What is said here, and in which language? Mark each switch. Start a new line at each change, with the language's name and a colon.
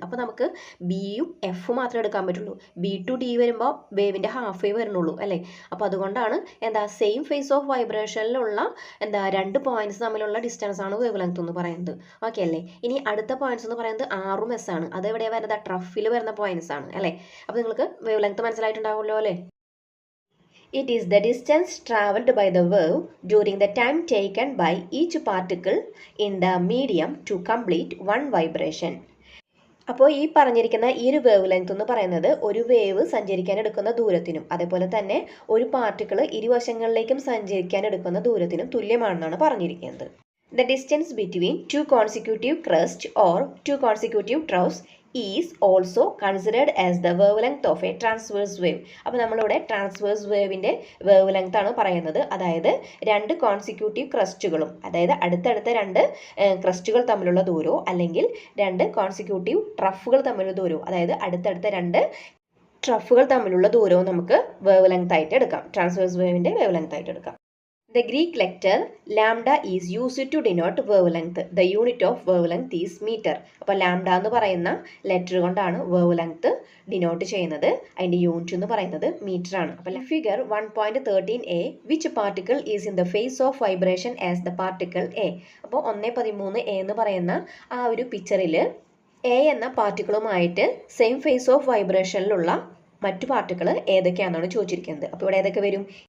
Malayalam: അപ്പോൾ നമുക്ക് ബിയും എഫും മാത്രമേ എടുക്കാൻ പറ്റുള്ളൂ. ബി ടു ഡി വരുമ്പോൾ വേവിൻ്റെ ഹാഫേ വരുന്നുള്ളൂ അല്ലേ? അപ്പോൾ അതുകൊണ്ടാണ് സെയിം ഫേസ് ഓഫ് വൈബ്രേഷനിലുള്ള 2 പോയിന്റ്സ് തമ്മിലുള്ള ഡിസ്റ്റൻസ് ആണ് വേവ് ലെങ്ത് എന്ന് പറയുന്നത്. ഓക്കെ അല്ലേ? ഇനി അടുത്ത പോയിന്റ്സ് എന്ന് പറയുന്നത് ആറും എസ് ആണ്. അത് എവിടെയാണ് വരുന്നത്? ട്രഫിൽ വരുന്ന പോയിന്റ്സ് ആണ് അല്ലേ? അപ്പോൾ നിങ്ങൾക്ക് വേവ് ലെങ്ത് മനസ്സിലായിട്ടുണ്ടാവും.
English: It is the distance travelled by the wave during the time taken by each particle in the medium to complete one vibration.
Malayalam: അപ്പോൾ ഈ പറഞ്ഞിരിക്കുന്ന ഈ ഒരു വേവ് ലെങ്ത് എന്ന് പറയുന്നത് ഒരു വേവ് സഞ്ചരിക്കാൻ എടുക്കുന്ന ദൂരത്തിനും അതേപോലെ തന്നെ ഒരു പാർട്ടിക്കിൾ ഇരുവശങ്ങളിലേക്കും സഞ്ചരിക്കാൻ എടുക്കുന്ന ദൂരത്തിനും തുല്യമാണെന്നാണ് പറഞ്ഞിരിക്കുന്നത്.
English: The distance between 2 consecutive crusts or 2 consecutive troughs is also considered as the wavelength of a transverse wave.
Malayalam: അപ്പോൾ നമ്മളിവിടെ ട്രാൻസ്വേഴ്സ് വേവിൻ്റെ വേവ് ലെങ്ത് ആണ് പറയുന്നത്. അതായത് രണ്ട് കോൺസിക്യൂട്ടീവ് ക്രസ്റ്റുകളും, അതായത് അടുത്തടുത്ത രണ്ട് ക്രസ്റ്റുകൾ തമ്മിലുള്ള ദൂരവും അല്ലെങ്കിൽ രണ്ട് കോൺസിക്യൂട്ടീവ് ട്രഫുകൾ തമ്മിലുള്ള ദൂരവും, അതായത് അടുത്തടുത്ത രണ്ട് ട്രഫുകൾ തമ്മിലുള്ള ദൂരവും നമുക്ക് വേവ് ലെങ്ത് ആയിട്ട് എടുക്കാം, ട്രാൻസ്വേഴ്സ് വേവിൻ്റെ വേവ് ലെങ്ത് ആയിട്ട് എടുക്കാം.
English: The Greek letter lambda is used to denote wavelength. The unit of wavelength is meter.
Malayalam: അപ്പോൾ ലാംഡ എന്ന് പറയുന്ന ലെറ്റർ കൊണ്ടാണ് വേവ് ലെങ്ത് ഡിനോട്ട് ചെയ്യുന്നത്. അതിൻ്റെ യൂണിറ്റ് എന്ന് പറയുന്നത് മീറ്റർ ആണ്. അപ്പോൾ
English: Figure 1.13a which particle is in the phase of vibration as the particle a.
Malayalam: അപ്പോൾ 1.13a എന്ന് പറയുന്ന ആ ഒരു പിക്ചറിൽ എ എന്ന പാർട്ടിക്കിളുമായിട്ട് സെയിം ഫേസ് ഓഫ് വൈബ്രേഷനിലുള്ള മറ്റു പാർട്ടിക്കിൾ ഏതൊക്കെയാണെന്നാണ് ചോദിച്ചിരിക്കുന്നത്. അപ്പോൾ ഇവിടെ ഏതൊക്കെ വരും?